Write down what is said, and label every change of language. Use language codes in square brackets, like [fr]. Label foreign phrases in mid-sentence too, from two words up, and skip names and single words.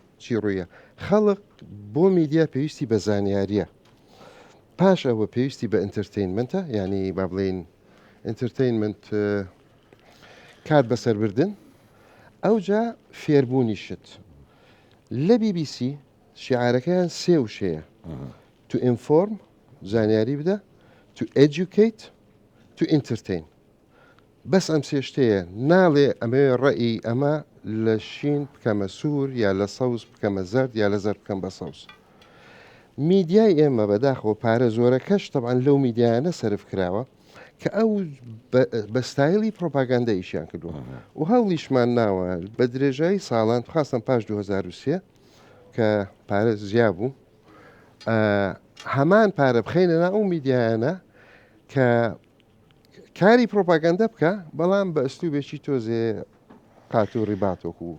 [ckb] چی ڕوویە خەڵق بۆ میدیا پێویستی بە زانیاریە پاش ئەوە پێویستی بە ئینترتینمنتە ینی با بڵێن ئینترتینمنت کات بەسەربردن ئەوجا فێربوونی شت لە BBC شیعارەکەیان سێ وشەیە [en] to inform [ckb] زانیاری بدە [en] to educate to entertain [ckb] بەس ئەم سێشتەیە ناڵێ ئەمێ ڕەئی ئەمە لە شین بکەمە سوور یا لە سەوز بکەمە زەرد یا لە زەرد بکەم بە سەوز میدیای ئێمە بەداخەوە پارە زۆرەکەش تەبعاً لەو میدیایانە سەرف کراوە کە ئەو بە ستایلی پرۆپاگاندا ئیشیان کردووە و هەوڵیشمان ناوە بە درێژایی ساڵان خاستن پاش 2023 کە پارە زیاد بوو هەمان پارە بخەینە ئەو میدیایانە کە کاری پرۆپاگەندە بکە بەڵام بە ئەسلوبێکی تۆزێ قات و ڕیباتۆک و